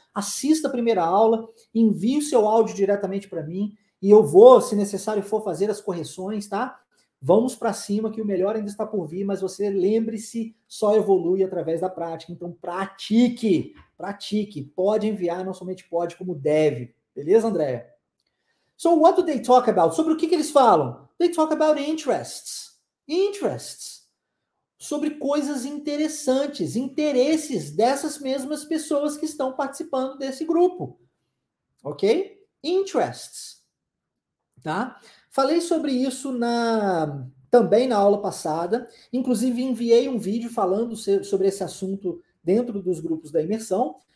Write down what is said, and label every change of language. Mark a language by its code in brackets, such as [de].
[pt] Assista a primeira aula, envie o seu áudio diretamente para mim e eu vou, se necessário for, fazer as correções, tá? Vamos para cima que o melhor ainda está por vir, mas você lembre-se, só evolui através da prática. Então pratique, pratique. Pode enviar, não somente pode, como deve. Beleza, Andréia? [en] So what do they talk about? [pt] Sobre o que eles falam? [en] They talk about interests. Interests. [pt] Sobre coisas interessantes, interesses dessas mesmas pessoas que estão participando desse grupo. Ok? Interests. Tá? Falei sobre isso também na aula passada, inclusive enviei um vídeo falando sobre esse assunto dentro dos grupos da imersão.